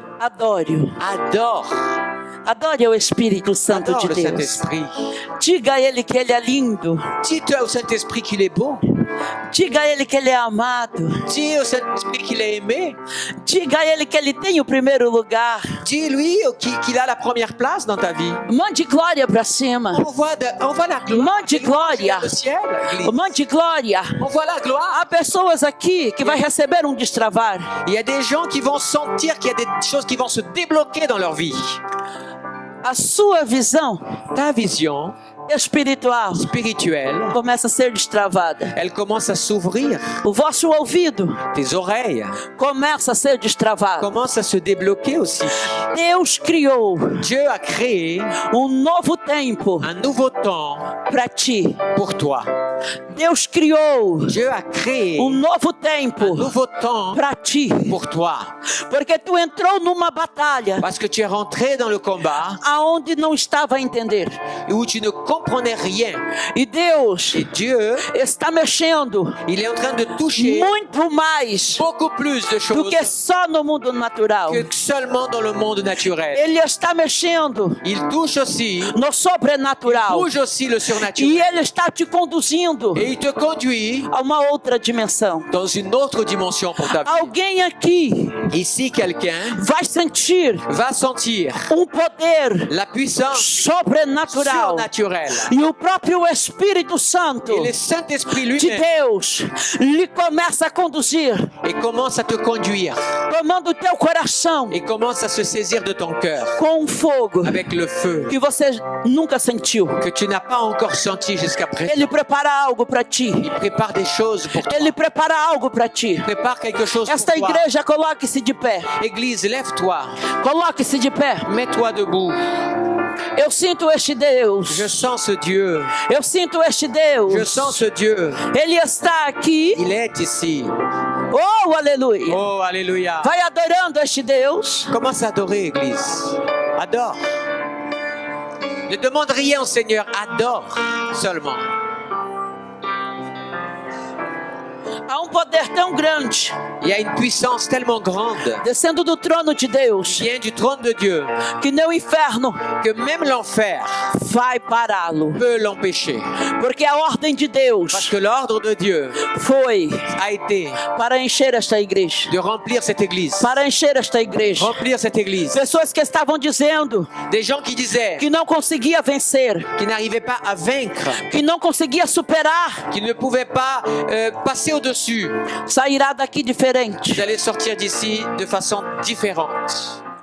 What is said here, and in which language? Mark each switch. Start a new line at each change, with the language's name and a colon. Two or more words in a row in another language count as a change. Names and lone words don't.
Portuguese: adore-o.
French: Adore.
Portuguese: Adore o Espírito Santo
French: Adore
Portuguese: de
French: le
Portuguese: Deus.
French: Saint-Esprit.
Portuguese: Diga a ele que ele é lindo.
French: Dis-toi au Saint-Esprit qu'il est beau.
Portuguese: Diga a ele que ele é amado.
French: Dis au Saint-Esprit qu'il est aimé.
Portuguese: Diga a ele que ele tem o primeiro lugar.
French: Dis-lui qu'il a la première place dans ta vie.
Portuguese: Mande glória para cima.
French: Envoie la gloire.
Portuguese: Mande glória.
French: Le ciel, église.
Portuguese: Mande glória.
French: Envoie la gloire.
Portuguese: Há pessoas aqui que vai receber um destravar.
French: Il y a des gens qui vont sentir qu'il y a des choses qui vont se débloquer dans leur vie.
Portuguese: A sua visão
French: Ta vision
Portuguese: espiritual
French: spirituelle,
Portuguese: começa a ser destravada.
French: elle commence à s'ouvrir.
Portuguese: O vosso ouvido
French: Tes oreilles
Portuguese: começa a ser destravado.
French: commencent à se débloquer aussi.
Portuguese: Deus criou
French: Dieu a créé
Portuguese: novo tempo
French: un nouveau temps
Portuguese: para ti.
French: pour toi.
Portuguese: Deus criou
French: Dieu a créé
Portuguese: novo
French: un
Portuguese: tempo
French: nouveau temps
Portuguese: para ti.
French: pour toi.
Portuguese: Porque tu entrou numa batalha
French: Parce que tu es rentré dans le combat
Portuguese: aonde não estava a entender.
French: où tu ne comprenais rien.
Portuguese: E Deus
French: Et Dieu,
Portuguese: está mexendo
French: il est en train de toucher
Portuguese: muito mais
French: beaucoup plus de
Portuguese: do
French: choses
Portuguese: que só no mundo natural.
French: que seulement dans le monde naturel.
Portuguese: Ele está mexendo
French: Il touche aussi,
Portuguese: no sobrenatural.
French: touche aussi le
Portuguese: E
French: surnaturel.
Portuguese: Ele está te conduzindo conduzindo
French: Et il te conduit
Portuguese: a uma outra dimensão.
French: dans une autre dimension pour ta vie.
Portuguese: Alguém aqui
French: Ici, quelqu'un
Portuguese: vai sentir
French: va sentir
Portuguese: poder
French: la puissance
Portuguese: sobrenatural
French: surnaturelle.
Portuguese: e o próprio Espírito Santo
French: Et le Saint-Esprit
Portuguese: de
French: lui-même
Portuguese: Deus lhe começa a conduzir,
French: et commence à te conduire
Portuguese: tomando o teu coração
French: et commence à se saisir de ton cœur
Portuguese: com fogo
French: avec le feu
Portuguese: que você nunca sentiu.
French: que tu n'as pas encore senti jusqu'à présent.
Portuguese: Ele prepara algo para ti.
French: Il prépare des choses pour toi.
Portuguese: Ele prepara algo para ti.
French: Il prépare quelque chose
Portuguese: Esta
French: pour toi.
Portuguese: igreja, coloque-se de pé.
French: Église, lève-toi.
Portuguese: Coloque-se de pé.
French: Mets-toi debout.
Portuguese: Eu sinto este Deus.
French: Je sens ce Dieu.
Portuguese: Eu sinto este Deus.
French: Je sens ce Dieu.
Portuguese: Ele está aqui.
French: Il est ici.
Portuguese: Oh, aleluia.
French: Oh, alléluia.
Portuguese: Vai adorando este Deus.
French: Commence à adorer, Église.
Portuguese: Adore.
French: Ne demande rien au Seigneur. Adore seulement.
Portuguese: Há poder tão grande
French: Il y a une puissance tellement grande
Portuguese: descendo do trono de Deus
French: qui vient du trône de Dieu
Portuguese: que nem o inferno
French: que même l'enfer
Portuguese: vai pará-lo.
French: peut l'empêcher.
Portuguese: Porque a ordem de
French: Parce
Portuguese: Deus
French: que l'ordre de Dieu
Portuguese: foi
French: a été
Portuguese: para encher esta igreja.
French: de remplir cette église.
Portuguese: Para encher esta igreja.
French: Remplir cette église.
Portuguese: Pessoas que estavam dizendo
French: Des gens qui disaient
Portuguese: que não conseguia vencer,
French: qu'ils n'arrivaient pas à vaincre,
Portuguese: que não conseguia superar,
French: qu'ils ne pouvaient pas passer au-dessus.
Portuguese: sairá daqui diferente.
French: Vous allez sortir d'ici de façon différente.